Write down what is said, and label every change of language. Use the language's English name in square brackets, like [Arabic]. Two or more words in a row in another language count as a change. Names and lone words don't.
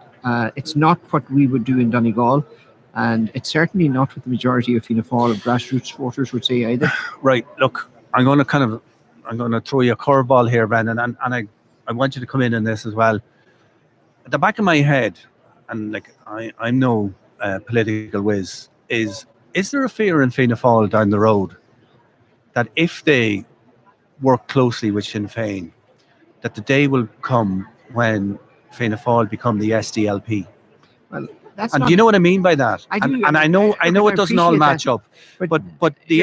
[English] It's not what we would do in Donegal, and it's certainly not what the majority of Fianna Fáil grassroots voters would say either. Right. Look, I'm going to throw you a curveball here, Brendan, and I want you to come in on this as well. At the back of my head, and like I'm no political whiz, is there a fear in Fianna Fáil down the road that if they work closely with Sinn Féin, that the day will come when Fianna Fáil become the SDLP? Well, that's and not, do you know what I mean by that? I do, and I know it doesn't all match up, but the